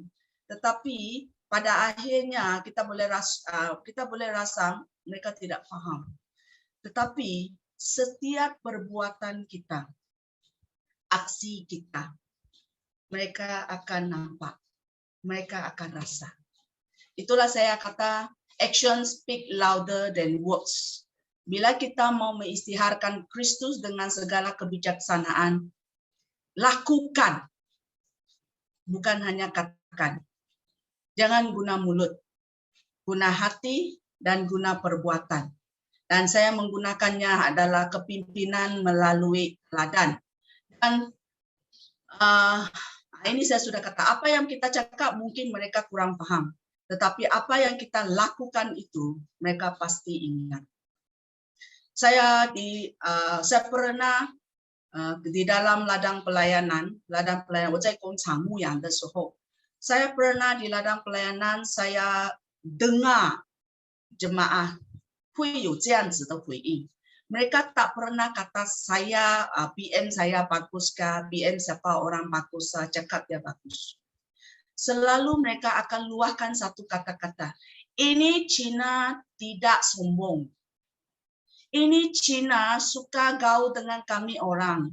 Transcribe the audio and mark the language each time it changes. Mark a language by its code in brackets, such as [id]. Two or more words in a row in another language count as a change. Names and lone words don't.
[ms] Tetapi pada akhirnya kita boleh rasa mereka tidak faham. Tetapi setiap perbuatan kita, aksi kita, mereka akan nampak, mereka akan rasa. Itulah saya kata [en] action speak louder than words. [ms] Bila kita mau mengisytiharkan Kristus dengan segala kebijaksanaan, lakukan, bukan hanya katakan. Jangan guna mulut, guna hati dan guna perbuatan. Dan saya menggunakannya adalah kepimpinan melalui teladan. Dan ini saya sudah kata, apa yang kita cakap mungkin mereka kurang paham. Tetapi apa yang kita lakukan itu, mereka pasti ingat. Saya pernah di dalam ladang pelayanan, [zh] 我在工厂牧养的时候， [ms] Saya pernah di ladang pelayanan, saya dengar jemaah [zh] 会有这样子的回应。 [ms] Mereka tak pernah kata saya, PM saya bagus kah, PM siapa orang bagus, cakap dia bagus. Selalu mereka akan luahkan satu kata-kata. Ini Cina tidak sombong. Ini Cina suka gaul dengan kami orang.